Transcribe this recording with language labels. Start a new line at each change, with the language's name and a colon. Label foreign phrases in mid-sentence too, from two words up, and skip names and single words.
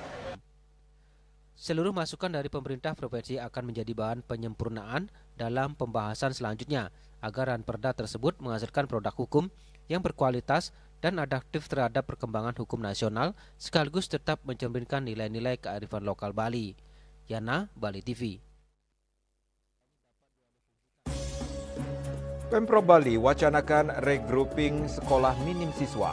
Indonesian: Seluruh masukan dari pemerintah provinsi akan menjadi bahan penyempurnaan dalam pembahasan selanjutnya agar Ranperda tersebut menghasilkan produk hukum yang berkualitas dan adaptif terhadap perkembangan hukum nasional sekaligus tetap mencerminkan nilai-nilai kearifan lokal Bali. Yana, Bali TV. Pemprov Bali wacanakan regrouping sekolah minim siswa.